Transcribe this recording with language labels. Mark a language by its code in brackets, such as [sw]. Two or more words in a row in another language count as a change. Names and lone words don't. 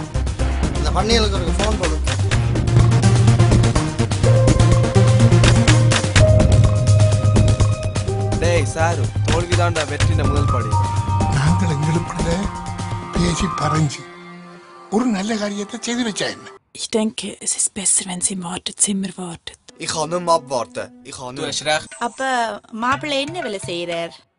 [ta] இந்த பண்ணியலுக்கு ஒரு ஃபோன் போடு. டேய் சாரு, தோல்விதான்டா வெற்றின முதல் படி. நாங்கள் எங்களுக்குள்ள பேசி பறஞ்சு ஒரு நல்ல காரியத்தை செய்து வச்சா என்ன? [de] Ich denke, es ist besser, wenn sie im Wartezimmer wartet. Ich kann nicht mehr abwarten. Ich kann nicht. Du hast recht. [ta] அப்ப மாப்பிள்ளை என்ன வேலை செய்யறார்?